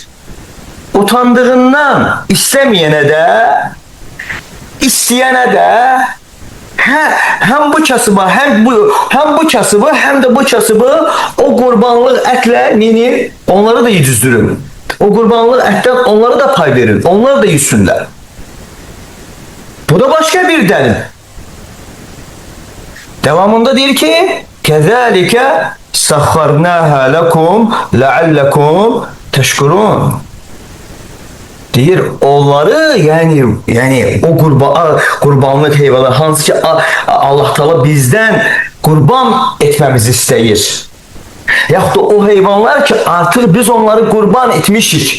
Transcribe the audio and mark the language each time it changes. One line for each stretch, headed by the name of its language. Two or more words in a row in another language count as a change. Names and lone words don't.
Turkish: Utandığından istemeyene de isteyene de hem bu kasıbı hem bu kasıbı hem de bu kasıbı o kurbanlık etle onları da yedizdirin. O kurbanlık etten onlara da pay verin. Onlar da yesinler. Bu da başka bir delil. Devamında diyor ki
Arabic: كذلك سخرناها لكم لعلكم تشكرون.
Azerbaijani: deyir onları yani o qurbanlıq heyvanlar hansı ki Allah Teala bizdən qurban etməmizi istəyir. Yaxud da o heyvanlar ki artıq biz onları qurban etmişik.